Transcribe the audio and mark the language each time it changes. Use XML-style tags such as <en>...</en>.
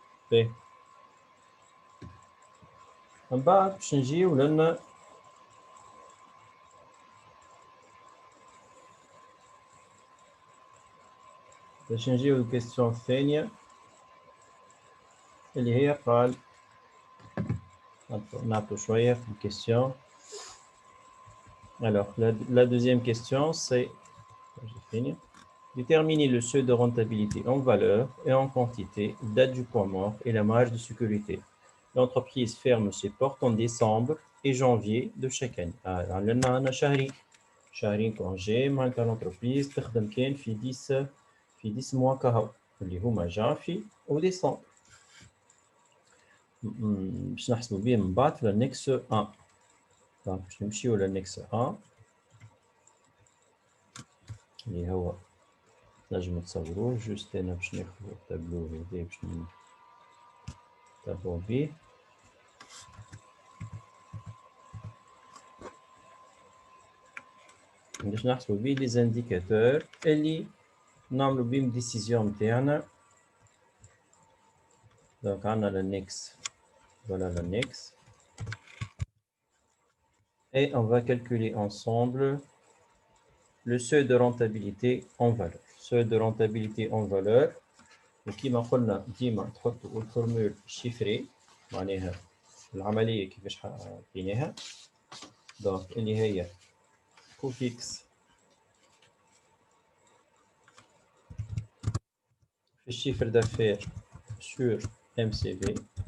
<ar>باهي من بعد باش نجيو لنا الكيستيون الثانية اللي هي قال نعطو شوية في الكيستيون.</ar> <fr>Alors, la deuxième question, c'est déterminer le seuil de rentabilité en valeur et en quantité, date du point mort et la marge de sécurité. L'entreprise ferme ses portes en décembre et janvier de chaque année.</fr> <ar>Alors, لنا شهرين كونجي معناتها l'entreprise تخدم كان في</ar> <fr>10 mois</fr> <ar>كهو اللي هما جانفي وديسمبر. باش نحسبوا بيه من بعد في النكس 1. دونك باش نمشيو للنكس 1 اللي هو نجمو تصوروه. جوست انا باش ناخدو التابلو هذا باش نتابعو بيه. باش نحسبو بيه لي زانديكاتور اللي نعملو بيهم ديسيزيون نتاعنا. دونك عندنا l'annexe,</ar> <fr>voilà l'annexe. Et on va calculer ensemble le seuil de rentabilité en valeur. Seuil de rentabilité en valeur</fr> <ar>وكيما قلنا ديما تحطوا الفورمول شيفري معناها العملية كيفاش حطيناها. دونك اللي هي كو فيكس في الشيفر دافير سور ام سي في.</ar>